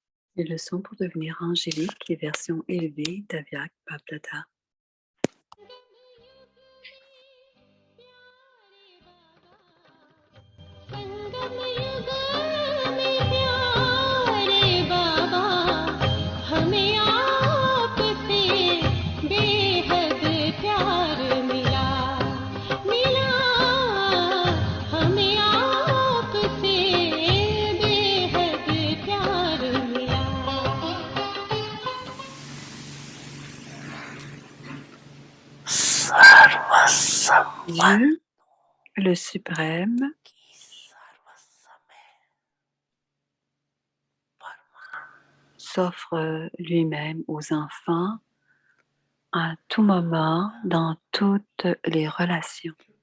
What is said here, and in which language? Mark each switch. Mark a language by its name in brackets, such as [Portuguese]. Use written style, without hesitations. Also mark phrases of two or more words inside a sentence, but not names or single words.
[French] Des leçons pour devenir angélique et version élevée d'Avyak Baplata. [Hindi] संगम युग में प्यारे बाबा हमें आपसे बेहद प्यार मिला मिला हमें आपसे बेहद प्यार मिला [French] Dieu, le suprême, s'offre lui-même aux enfants à tout moment, dans toutes les relations.